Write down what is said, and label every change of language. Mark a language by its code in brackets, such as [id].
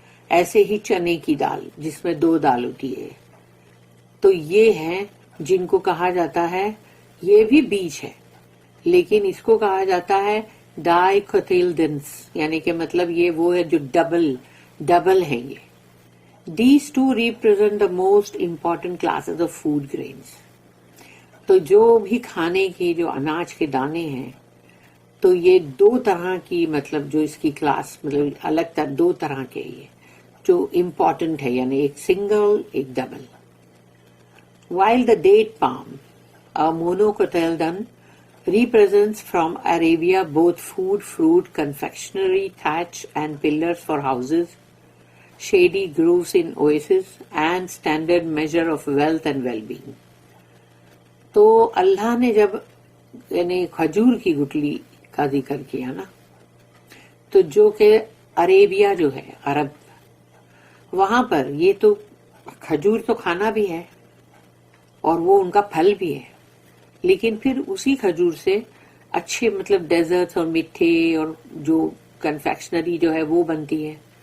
[ur] ایسے ہی چنے کی دال جس میں دو دال ہوتی ہے. تو یہ ہیں جن کو کہا جاتا ہے، یہ بھی بیج ہے لیکن اس کو کہا جاتا ہے ڈائکوٹیلڈنس، یعنی کہ مطلب یہ وہ ہے جو ڈبل ہیں. [en] یہ These two represent the most important classes of food grains. [ur] تو جو بھی کھانے کی جو اناج کے دانے ہیں، تو یہ دو طرح کی مطلب جو اس کی کلاس مطلب الگ دو طرح کے یہ جو امپورٹنٹ ہے، یعنی ایک سنگل ایک double. [en] While the date palm, a monocotyledon, represents from Arabia both food, fruit, confectionery, thatch and pillars for houses, shady groves in oases, and standard measure of wealth and well-being. [ur] تو اللہ نے جب یعنی کھجور کی گٹلی کا ذکر کیا نا، تو جو کہ عربیہ جو ہے، عرب، وہاں پر یہ تو کھجور تو کھانا بھی ہے اور وہ ان کا پھل بھی ہے، لیکن پھر اسی کھجور سے اچھے مطلب ڈیزرٹس اور میٹھے اور جو کنفیکشنری جو ہے وہ بنتی ہے.